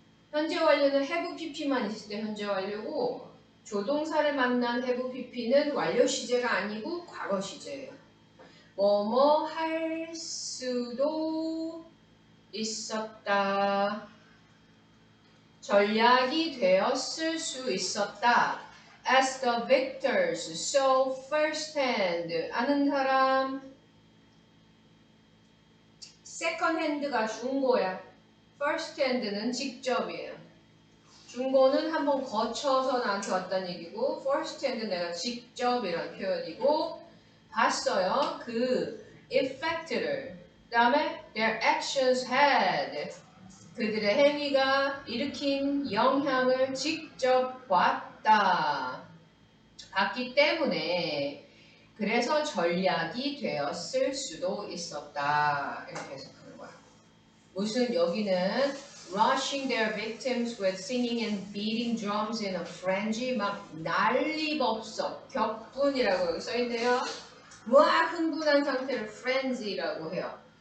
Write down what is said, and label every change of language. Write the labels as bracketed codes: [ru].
[ko] 현재 완료는 have pp만 있을 때 현재 완료고, 조동사를 만난 have pp는 완료 시제가 아니고 과거 시제예요. 뭐뭐 할 수도 있었다. 전략이 되었을 수 있었다. [en] As the victors saw firsthand. [ko] 아는 사람? second hand가 중고야. first hand는 직접이에요. 중고는 한번 거쳐서 나한테 왔다는 얘기고, first hand 내가 직접이라는 표현이고, 봤어요. 그 effect를. 그 다음에 [en] their actions had. [ko] 그들의 행위가 일으킨 영향을 직접 봤다. 봤기 때문에 그래서 전략이 되었을 수도 있었다. 이렇게 해석하는 거야. 무슨 여기는 [en] rushing their victims with singing and beating drums in a frenzy, [ko] 막 난리법석, 격분이라고 여기 써있네요. 막 흥분한 상태를 frenzy라고 해요.